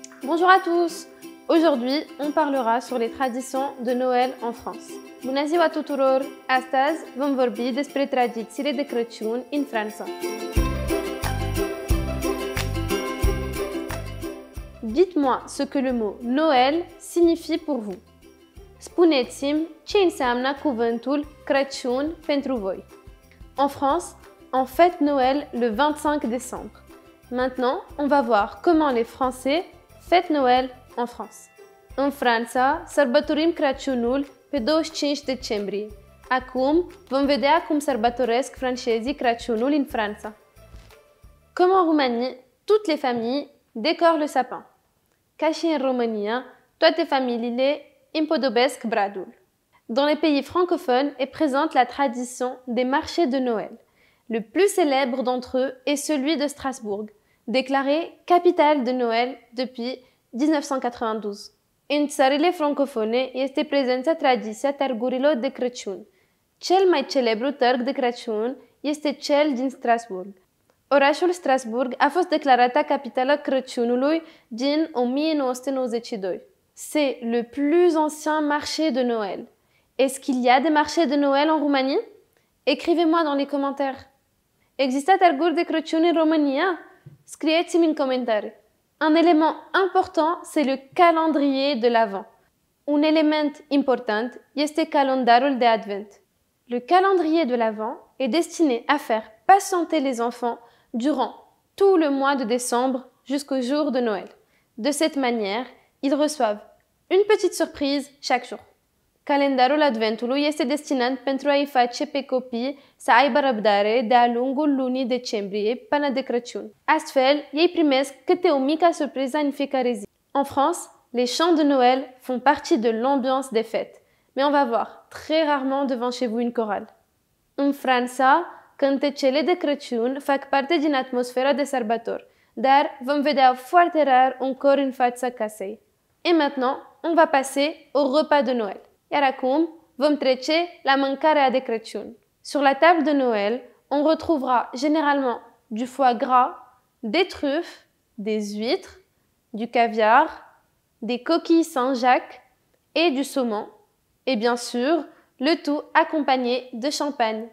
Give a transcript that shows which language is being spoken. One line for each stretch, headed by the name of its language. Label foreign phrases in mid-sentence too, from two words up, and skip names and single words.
French: Bonjour à tous! Aujourd'hui, on parlera sur les traditions de Noël en France.
Romanian: Bună ziua tuturor! Astăzi vom vorbi despre tradițiile de Crăciun în Franța.
French: Dites-moi ce que le mot Noël signifie pour vous.
Romanian: Spuneți-mi ce înseamnă cuvântul Crăciun pentru voi.
French: En France, on fête Noël le 25 décembre. Maintenant, on va voir comment les Français fêtent Noël en France.
Romanian: În Franța, sărbătorim Crăciunul pe 25 decembrie. Acum, vom vedea cum sărbătoresc francezii Crăciunul în Franța.
French: Comme en Roumanie, toutes les familles décorent le sapin.
Romanian: Ca și în România, toate familiile împodobesc bradul.
French: Dans les pays francophones est présente la tradition des marchés de Noël. Le plus célèbre d'entre eux est celui de Strasbourg, déclaré capitale de Noël depuis 1992.
Romanian: În țările francofone este prezentă tradiția târgurilor de Crăciun. Cel mai celebru târg de Crăciun este cel din Strasbourg. Orașul Strasbourg a fost declarată capitală Crăciunului din 1992.
French: C'est le plus ancien marché de Noël. Est-ce qu'il y a des marchés de Noël en Roumanie? Écrivez-moi dans les commentaires.
Romanian: Există târguri de Crăciun în România? Scrieți-mi în comentarii.
French: Un élément important, c'est le calendrier de l'Avent.
Romanian: Un élément important este calendarul de Advent.
French: Le calendrier de l'Avent est destiné à faire patienter les enfants durant tout le mois de décembre jusqu'au jour de Noël. De cette manière, ils reçoivent une petite surprise chaque jour.
Romanian: Calendarul Adventului este destinat pentru a-i face pe copii să aibă răbdare de-a lungul lunii decembrie până de Crăciun. Astfel, ei primesc câte o mică surpriză în fiecare zi.
French: En France, les chants de Noël font partie de l'ambiance des fêtes, mais on va voir très rarement devant chez vous une chorale.
Romanian: În Franța, cântecele de Crăciun fac parte din atmosfera de sărbători, dar vom vedea foarte rar un cor în fața casei.
French: Et maintenant, on va passer au repas de Noël.
Romanian: Iar acum vom trece la mâncarea de Crăciun.
French: Sur la table de Noël, on retrouvera généralement du foie gras, des truffes, des huîtres, du caviar, des coquilles Saint-Jacques et du saumon, et bien sûr, le tout accompagné de champagne.